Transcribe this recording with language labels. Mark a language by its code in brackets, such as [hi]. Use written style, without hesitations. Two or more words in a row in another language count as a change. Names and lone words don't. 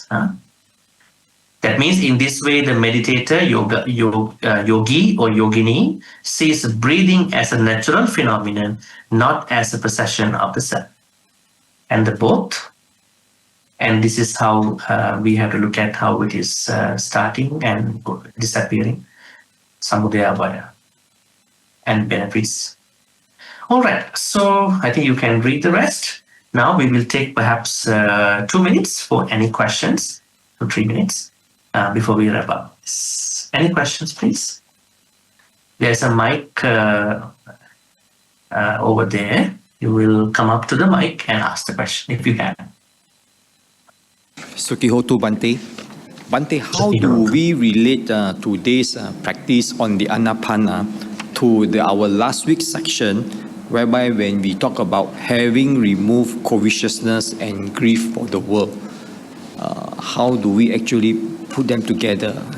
[en] That means in this way, the meditator, yogi or yogini, sees breathing as a natural phenomenon, not as a possession of the self. And the both. And this is how we have to look at how it is starting and disappearing, [pi] samudaya vaya, [en] and benefits. All right, so I think you can read the rest. Now we will take perhaps 2 minutes for any questions, 3 minutes before we wrap up. Any questions, please? There's a mic over there. You will come up to the mic and ask the question if you can. [pi] Sukihotu Bhante. [en] Bhante, how do we relate today's practice on the Anapana to our last week's section, whereby when we talk about having removed covetousness and grief for the world, how do we actually put them together?